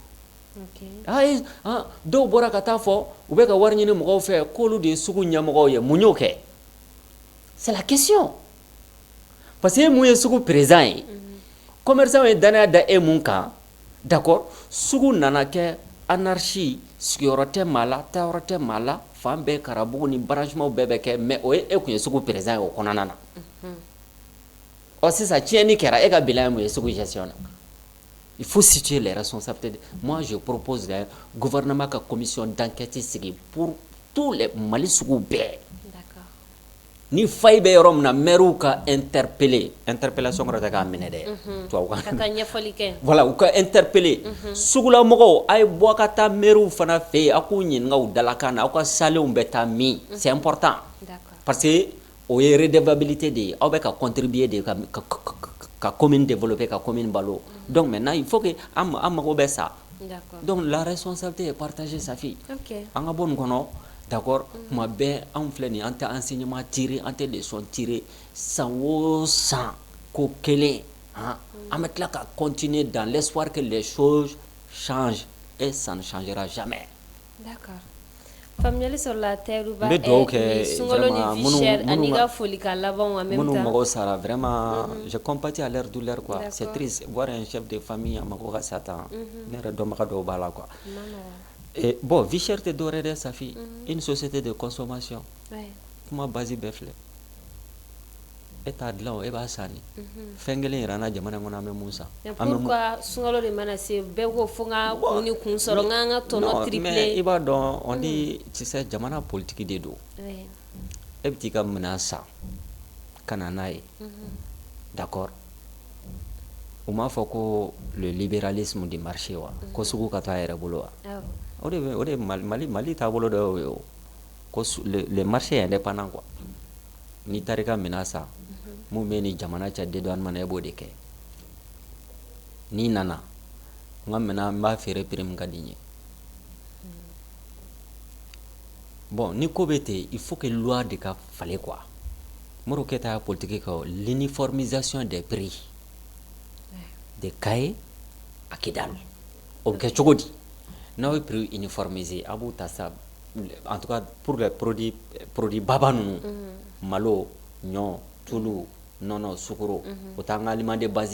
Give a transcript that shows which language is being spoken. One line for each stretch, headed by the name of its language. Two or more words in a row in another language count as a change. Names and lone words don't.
Bambara: dɔw bɔra ka taa fɔ u bɛ ka wari ɲini mɔgɔw fɛ k'olu de ye sugu ɲɛmɔgɔw ye mun y'o kɛ
French: c'est la question parce que
Bambara: mun ye sugu président ye commerçant ye danaya da e mun kan d'accord sugu nana kɛ anarchie sigiyɔrɔ tɛ maa la taayɔrɔ tɛ maa la fan bɛɛ karabugu ni branchement bɛɛ bɛ kɛ mais o ye e kun ye sugu président ye o kɔnɔna na sisan tiɲɛni kɛra e ka bilan ye mun ye sugu gestion na
French: il faut situer les responsabilités moi je propose le gouvernement
Bambara: ka
French: commission d'enquête
Bambara: sigi
French: pour tous les Mali
Bambara: sugu bɛɛ ni fay be yɔrɔ min na maire ka interpellation kɔrɔ tɛ k'a minɛ dɛ ka taa ɲɛfɔli kɛ voilà u ka interpeller sugula mɔgɔw a ye bɔ ka taa maire fana fɛ yen a k'u ɲininka u dalakan na aw ka salenw bɛ taa min
French: c'est important parce que
Bambara: o ye redevabilité de ye aw bɛ ka contribuer de ka commune développer ka commune balo donc maintenant
French: il faut que
Bambara: an mago bɛ sa
French: donc la responsabilité est partagée
Bambara: Safi an ka bɔ nin kɔnɔ d'accord kuma bɛɛ anw filɛ nin an tɛ
French: enseignement tirer
Bambara: an tɛ
French: leçon tirer
Bambara: san o san ko kelen an bɛ tila ka
French: continuer dans l'espoir que les choses changent et ça ne changera jamais. D'accord.
Bambara: Faamuyali sɔrɔla Tayiruba n bɛ dugawu kɛ sunkalo ni
French: vie chère
Bambara: ani ka foli ka laban
French: en même temps
Bambara: minnu mago sara
French: vraiment je compatis à leur douleur quoi c'est triste voir un chef de famille
Bambara: a mago ka sa tan ne yɛrɛ dɔnbaga dɔw b'a la
French: quoi. Et bon, vie chère
Bambara: te dɔwɛrɛ dɛ Safi
French: une société de consommation
Bambara: kuma base bɛɛ filɛ e t'a dilan o e b'a san de fɛn kelen yɛrɛ an na jamana in kɔnɔ an bɛ mun san pourquoi sunkalo de mana se bɛɛ ko fo n ka kun ni kun sɔrɔ n ka tɔnɔ triplé mais i b'a dɔn
French: on dit tu sais
Bambara: jamana politique de don e bɛ t'i ka minɛn san ka na n'a ye d'accord u m'a fɔ ko
French: le libéralisme du marché
Bambara: wa ko sugu ka to a yɛrɛ bolo wa o de Mali taabolo dɔ y'o ye o ko
French: le marché est indépendant quoi
Bambara: ni taara i ka minɛn san mun bɛ ni jamana cɛ dédouanement na e b'o de kɛ n'i nana n ka minɛn n b'a feere prix min ka di n ye bon ni ko bɛ ten
French: il faut que loi
Bambara: de ka falen quoi Modibo Keyita y'a politique kɛ
French: l'uniformisation des prix des cahiers à Kidal
Bambara: o bɛ kɛ cogo di n'aw ye
French: prix uniformisé
Bambara: a b'u ta sa
French: en tout cas pour les produits
Bambara: baba ninnu malo ɲɔ tulu nɔnɔ sukoro o t'an ka
French: aliment de base